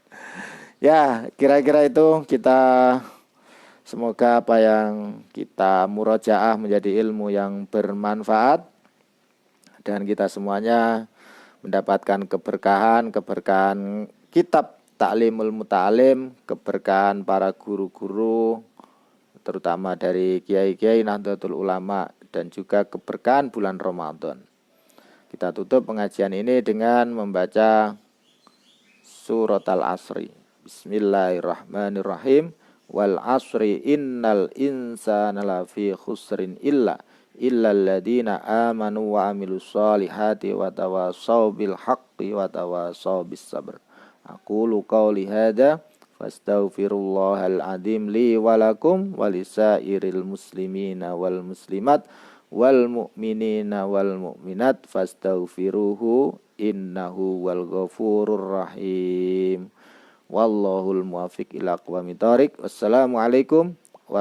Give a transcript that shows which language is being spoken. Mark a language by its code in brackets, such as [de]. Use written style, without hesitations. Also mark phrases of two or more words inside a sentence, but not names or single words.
[id] Ya, kira-kira itu kita, semoga apa yang kita murojaah menjadi ilmu yang bermanfaat dan kita semuanya mendapatkan keberkahan kitab Ta'limul Muta'alim, keberkahan para guru-guru terutama dari kiai-kiai Nahdlatul Ulama, dan juga keberkahan bulan Ramadan. Kita tutup pengajian ini dengan membaca surat Al-Asri. [ar] بسم الله الرحمن الرحيم. والعصر إن الإنسان لفي خسر إلا الذين آمنوا وعملوا الصالحات وتواصوا بالحق وتواصوا بالصبر. أقول قولي هذا فأستغفر الله العظيم لي ولكم ولسائر المسلمين والمسلمات والمؤمنين والمؤمنات فاستغفروه إنه هو الغفور الرحيم. والله الموفق إلى أقوم الطريق.